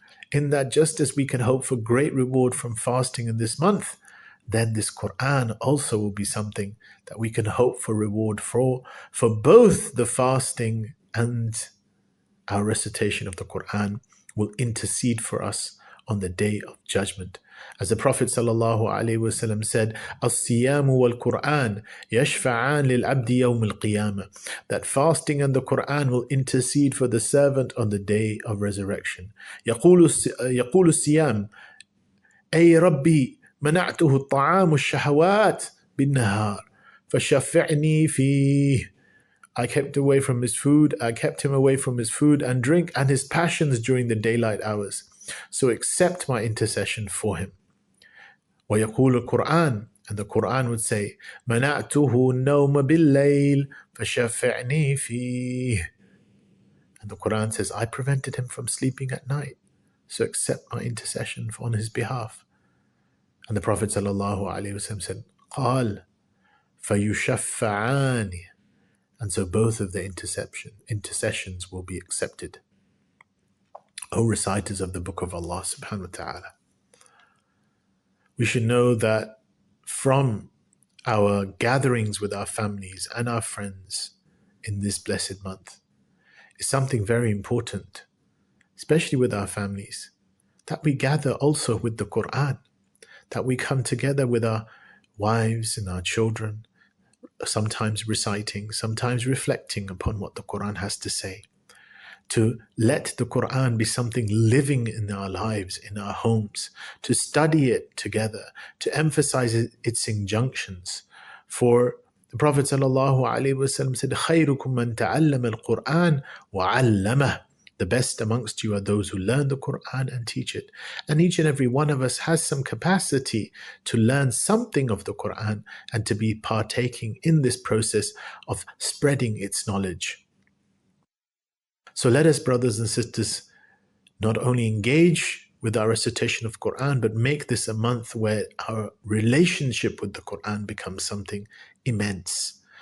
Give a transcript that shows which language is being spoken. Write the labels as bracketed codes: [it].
[en] In that just as we can hope for great reward from fasting in this month, then this Quran also will be something that we can hope for reward for both the fasting and our recitation of the Quran will intercede for us on the day of judgment. As the Prophet ﷺ said, [ar] "As-siyamu wal-Qur'an yashfa'an lil-abdi yawm al-qiyamah." [en] That fasting and the Quran will intercede for the servant on the day of resurrection. [ar] يقول الصيام أي ربي منعته الطعام الشهوات بالنهار فشفعني فيه. [en] I kept away from his food, I kept him away from his food and drink and his passions during the daylight hours. So accept my intercession for him. [ar] وَيَقُولُ الْقُرْآنِ, [en] and the Quran would say, [ar] مَنَعْتُهُ النَّوْمَ بِاللَّيْلِ فَشَفِّعْنِي فِيهِ. [en] And the Quran says, I prevented him from sleeping at night, so accept my intercession on his behalf. And the Prophet ﷺ said, [ar] قَالَ فَيُشَفَّعَانِ. [en] And so both of the intercessions will be accepted. O reciters of the Book of Allah subhanahu wa ta'ala, we should know that from our gatherings with our families and our friends in this blessed month is something very important, especially with our families, that we gather also with the Quran, that we come together with our wives and our children, sometimes reciting, sometimes reflecting upon what the Quran has to say, to let the Quran be something living in our lives, in our homes, to study it together, to emphasize its injunctions. For the Prophet ﷺ said, [ar] خَيْرُكُمْ مَنْ تَعَلَّمَ الْقُرْآنَ وَعَلَّمَهُ. [en] The best amongst you are those who learn the Quran and teach it. And each and every one of us has some capacity to learn something of the Quran and to be partaking in this process of spreading its knowledge. So let us, brothers and sisters, not only engage with our recitation of Quran, but make this a month where our relationship with the Quran becomes something immense.